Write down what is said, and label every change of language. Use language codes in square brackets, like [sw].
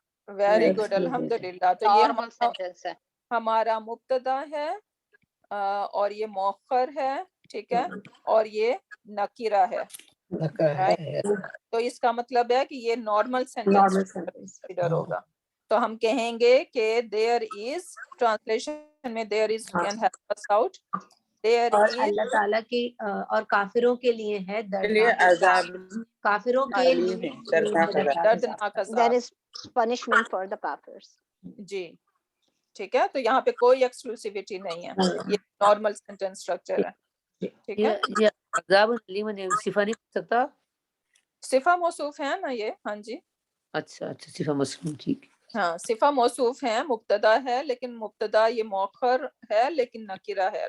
[en] Very good, الحمدللہ. [ur] تو یہ ہمارا مبتدا ہے اور یہ مؤخر ہے، ٹھیک ہے، اور یہ نکرہ ہے، تو اس کا مطلب ہے کہ یہ نارمل سینٹینس کنسیڈر ہوگا. تو ہم کہیں گے کہ [en] there is translation میں there is can help us out. There [ur] اور [en] is [ur] اللہ تعالیٰ کی اور کافروں کے لیے ہے کے لیے دردناک عذاب کافروں کے لیے دردناک عذاب. دردناک [en] There [ur] عذاب. [en] is punishment for the kafirs. [ur] جی ٹھیک ہے. تو یہاں پہ کوئی ایکسکلوسیوٹی نہیں ہے, یہ نارمل سینٹینس اسٹرکچر ہے. ٹھیک ہے. یہ عذاب علیم صفہ نہیں ہو سکتا. صفہ موصوف ہے نا یہ. ہاں جی اچھا اچھا صفہ مسلم ٹھیک. ہاں صفہ موصوف ہے, مبتدا ہے, لیکن مبتدا یہ مؤخر ہے لیکن نکرہ ہے.